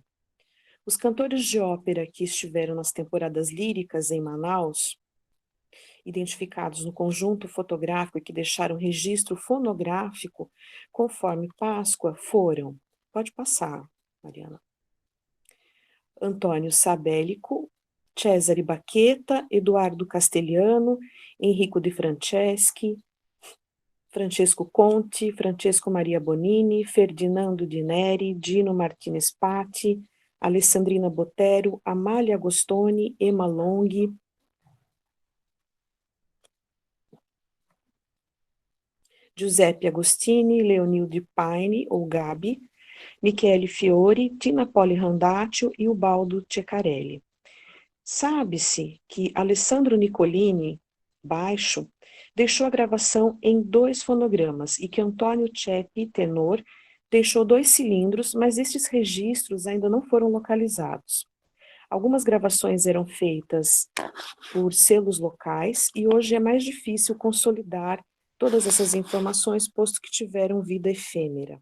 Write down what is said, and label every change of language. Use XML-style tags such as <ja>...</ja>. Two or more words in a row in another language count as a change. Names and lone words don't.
<pt>Os cantores de ópera que estiveram nas temporadas líricas em Manaus, identificados no conjunto fotográfico e que deixaram registro fonográfico, conforme Páscoa, foram, pode passar, Mariana, Antônio Sabélico, Cesare Baqueta, Eduardo Castellano, Enrico de Franceschi, Francesco Conti, Francesco Maria Bonini, Ferdinando Di Neri, Dino Martinez Patti, Alessandrina Botero, Amália Agostoni, Emma Long, Giuseppe Agostini, Leonilde Paine, ou Gabi, Michele Fiori, Tina Poli Randaccio e Ubaldo Ceccarelli. Sabe-se que Alessandro Nicolini, baixo, deixou a gravação em 2 fonogramas e que Antônio Ceppi, tenor, deixou 2 cilindros, mas estes registros ainda não foram localizados. Algumas gravações eram feitas por selos locais e hoje é mais difícil consolidar todas essas informações, posto que tiveram vida efêmera.</pt>